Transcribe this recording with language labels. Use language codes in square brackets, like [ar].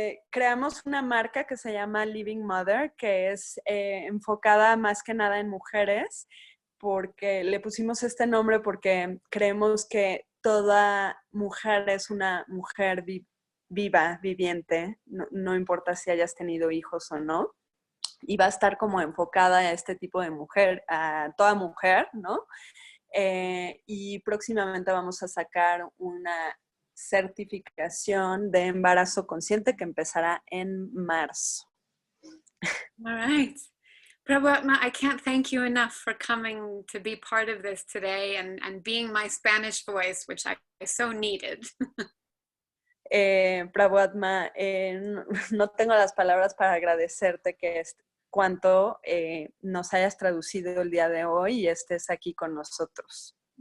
[es] Creamos una marca que se llama Living Mother, que es enfocada más que nada en mujeres, porque le pusimos este nombre porque creemos que toda mujer es una mujer viva, viviente, no importa si hayas tenido hijos o no, y va a estar como enfocada a este tipo de mujer, a toda mujer, ¿no? Y próximamente vamos a sacar una certificación de embarazo consciente que empezará en marzo. [en] All right. Prabhu Atma, I can't thank you enough for coming to be part of this today and being my Spanish voice, which I so needed. [es] Prabhu Atma, no tengo las palabras para agradecerte cuánto nos hayas traducido el día de hoy y estés aquí con nosotros.